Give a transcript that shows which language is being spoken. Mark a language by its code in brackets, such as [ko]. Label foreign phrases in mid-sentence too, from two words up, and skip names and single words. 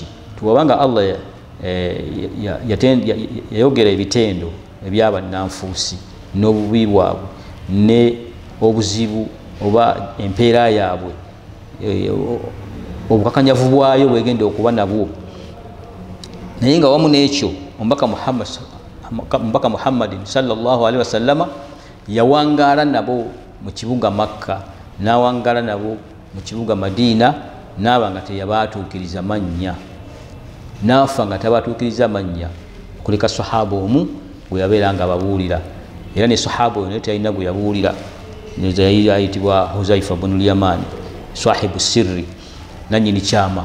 [lg] Tuwabanga Allah yayogera ebitendo ebyabannanfuusi n'obubi bwabwe ne obuzibu oba empeera yaabwe, obukakanyavu bwayo bwegenda okuba nabwo. Naye nga wamu n'ekyo omubaka Muhammadin [ar] صلى الله عليه وسلم [lg] yawangaala nabo mu kibuga Makka, n'awangaala nabo mu kibuga Madiina, n'aba nga teyabaatuukiriza mannya, n'afa nga tabatuukiriza mannya, kuleka sahaba omu gwe yabeera nga ababuulira. Era ne sahaba oyo naye teyalina gwe yabuulira, yali ayitibwa Huzaifa bnu Yaman, [ar] صاحب السر, [lg] nannyini kyama.